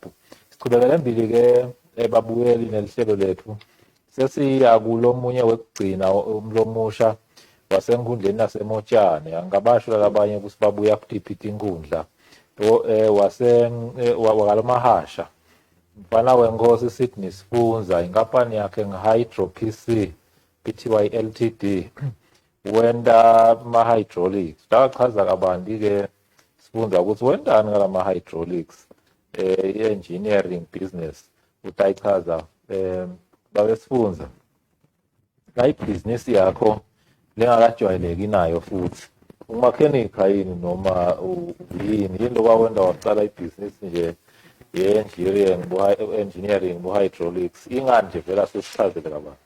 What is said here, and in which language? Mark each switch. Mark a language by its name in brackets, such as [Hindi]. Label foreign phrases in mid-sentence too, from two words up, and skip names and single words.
[Swati] Sichubekele embili ke babukeli nelihlelo lethu sesiya kulomunye wekugcina umlomusha wasenkundleni nasemotshane angabasho labanye ukuthi babuya kuthiphi inkundla wakalomahasha mfana wenkosi Sydney Sifunza inkampani yakhe nge-Hydro PC Pty Ltd wenda ma-hydraulics. Takachaza kabanti-ke Sifunza ukuthi wendani kalama-hydraulics i- [English] engineering business [Swati] utayichaza babe Sifunza la ibhizinisi yakho lengakajwayeleki nayo futhi umakhenikha yini noma yini lokwawenda waqala ibhizinisi nje engineering bu-hydraulics ingani nje vela sesichazele kabantu.